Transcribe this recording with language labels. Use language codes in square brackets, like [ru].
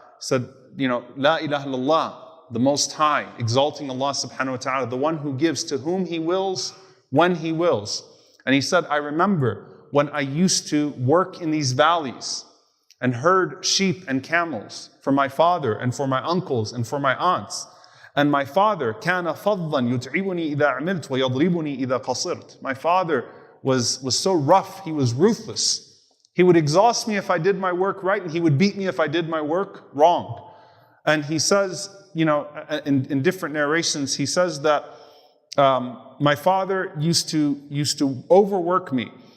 [en] Said, La ilaha illallah, the Most High, exalting Allah subhanahu wa ta'ala, the one who gives to whom He wills, when He wills. And he said, I remember when I used to work in these valleys and herd sheep and camels for my father and for my uncles and for my aunts. And my father, [ar] كَانَ فَضًّا يُتْعِبُنِي إِذَا عَمِلْتُ وَيَضْرِبُني إِذَا قَصِرْتُ. [en] My father was so rough, he was ruthless. He would exhaust me if I did my work right, and he would beat me if I did my work wrong. And he says, in different narrations, he says that my father used to overwork me.